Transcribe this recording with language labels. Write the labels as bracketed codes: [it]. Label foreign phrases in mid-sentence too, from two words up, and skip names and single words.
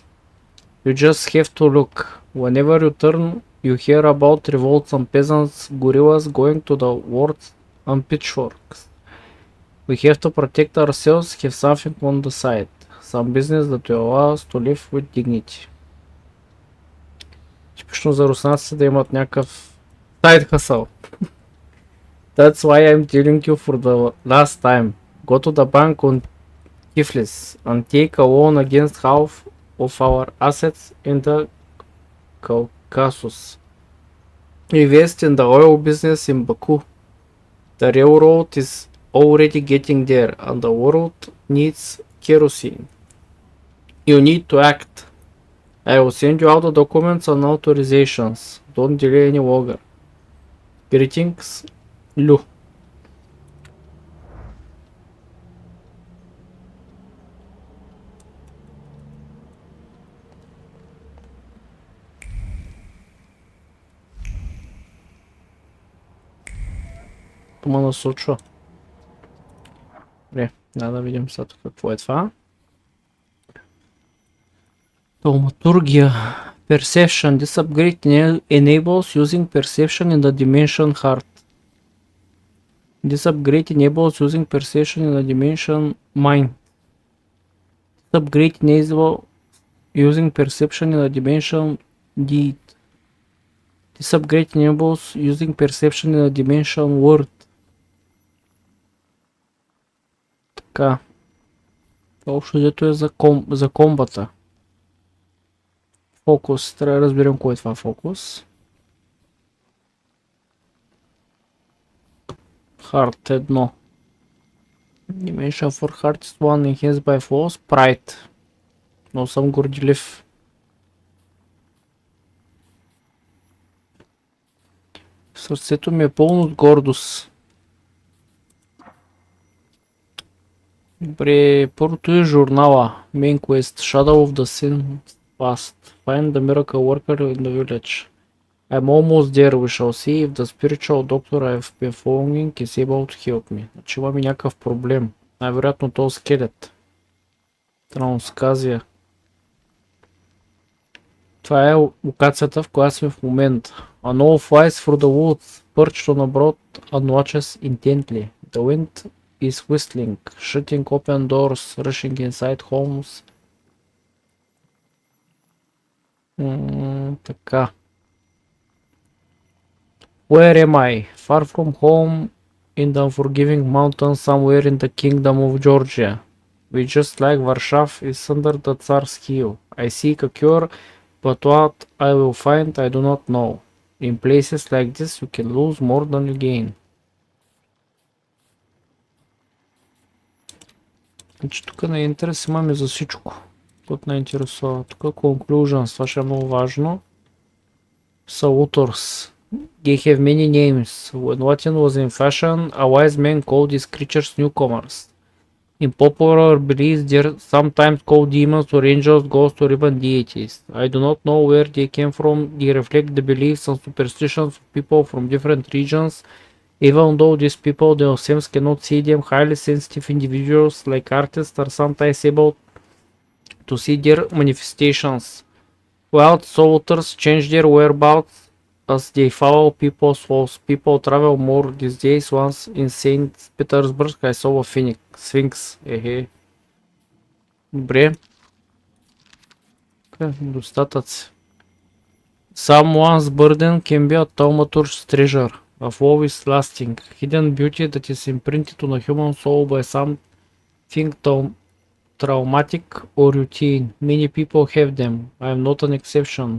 [en] You just have to look. Whenever you turn, you hear about revolts and peasants, guerrillas going to the wars and pitchforks. We have to protect ourselves, have something on the side, some business that will allow us to live with dignity. [bg] Типично за руснаците да имат някакъв [en] side hustle. That's why I'm telling you for the last time. Go to the bank on Tiflis and take a loan against half of our assets in the Caucasus. Invest in the oil business in Baku. The railroad is already getting there and the world needs kerosene. You need to act. I will send you all the documents and authorizations. Don't delay any longer. Greetings, Lu. [bg] Ма насочва. Добре, да видим сега какво е това. [en] Thaumatuge. Perception. This upgrade enables using perception in the dimension heart. This upgrade enables using perception in the dimension mind. This upgrade enables using perception in the dimension deed. This upgrade enables using perception in the dimension word. [bg] Така. Общо дето е за комбата. Фокус. Трябва да разберем кой е това фокус. [en] Heart 1. Dimension for heart is 1 enhanced by false. Pride. [bg] Но съм горделив. Сърцето ми е пълно от гордост. Добре, първото е журнала. [en] Main quest. Shadow of the Sin Past. Find the miracle worker in the village. I'm almost there. We shall see if the spiritual doctor I've been following is able to help me. [bg] Значи имаме някакъв проблем. Най-вероятно този скелет. Трансказия. Това е локацията, в която сме в момента. [en] A knoll flies through the woods, perched on a broad and watches intently. The wind is whistling, shutting open doors, rushing inside homes. [bg] Така. [en] Where am I? Far from home in the unforgiving mountains somewhere in the kingdom of Georgia. We just like Warsaw is under the Tsar's heel. I seek a cure, but what I will find I do not know. In places like this you can lose more than you gain. [bg] Значи тук на интерес имаме за всичко. Тук не интересува. Тук conclusions, това ще е много важно. [en] Са authors. They have many names. When Latin was in fashion, a wise man called these creatures newcomers. In popular belief, they're sometimes called demons or angels, ghosts, or even deities. I do not know where they came from. They reflect the beliefs and superstitions of people from different regions. Even though these people themselves cannot see them, highly sensitive individuals like artists are sometimes able to see their manifestations. Wild soldiers change their whereabouts as they follow people's souls. People travel more these days. Once in St. Petersburg, I saw a phoenix, sphinx. [bg] Добре, достатъци. [en] Someone's burden can be a Thaumatuge's treasure, of always lasting, hidden beauty that is imprinted on a human soul by something traumatic or routine. Many people have them. I am not an exception.